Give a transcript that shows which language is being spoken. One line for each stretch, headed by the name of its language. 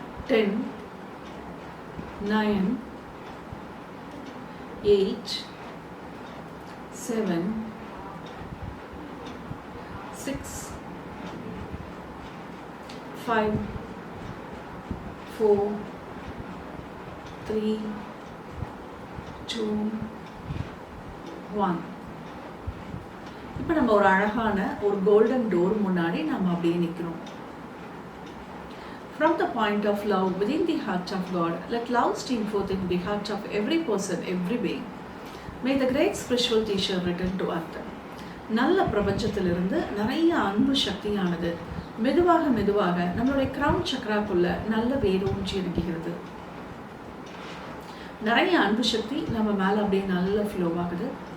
Tamil: 10, 9, 8, 7, 6, 5, 4, 3, 2, 1. இப்போ நம்ம ஒரு அழகான ஒரு கோல்டன் டோர் முன்னாடி நம்ம அப்படியே நிற்கிறோம்.
English: From the point of love within the heart of God, let love stream forth in the heart of every person, every being. May the great spiritual teacher return to earth.
Tamil: நல்ல பிரபஞ்சத்திலிருந்து நிறைய அன்பு சக்தியானது மெதுவாக மெதுவாக நம்மளுடைய கிரவுன் சக்ராக்குள்ள நல்ல வேரூன்றி இருக்கிறது. நிறைய அன்பு சக்தி நம்ம மேலே அப்படியே நல்ல ஃப்ளோ ஆகுது.